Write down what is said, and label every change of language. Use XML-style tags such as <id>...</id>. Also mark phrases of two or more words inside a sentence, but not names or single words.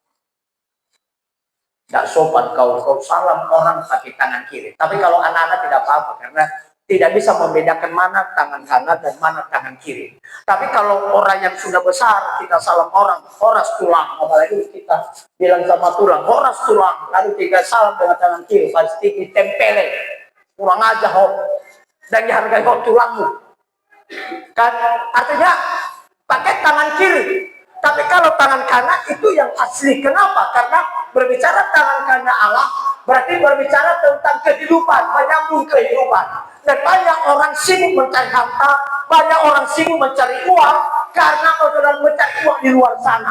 <id>Tidak sopan kau salam orang pakai tangan kiri. Tapi kalau anak-anak tidak apa-apa, karena tidak bisa membedakan mana tangan kanan dan mana tangan kiri. Tapi kalau orang yang sudah besar, kita salam orang,</id> <bbc>horas tulang.</bbc> <id>Apalagi kita bilang sama tulang,</id> <bbc>horas tulang.</bbc> <id>Lalu kita salam dengan tangan kiri, pasti ditempelin. Kurang aja ho. Dan dihargai ho tulangmu. Kan artinya pakai tangan kiri. Tapi kalau tangan kanan itu yang asli. Kenapa? Karena berbicara tangan kanan Allah, berarti berbicara tentang kehidupan, menyambung kehidupan. Dan banyak orang sibuk mencari harta, banyak orang sibuk mencari uang, karena saudara mencari uang di luar sana.</id>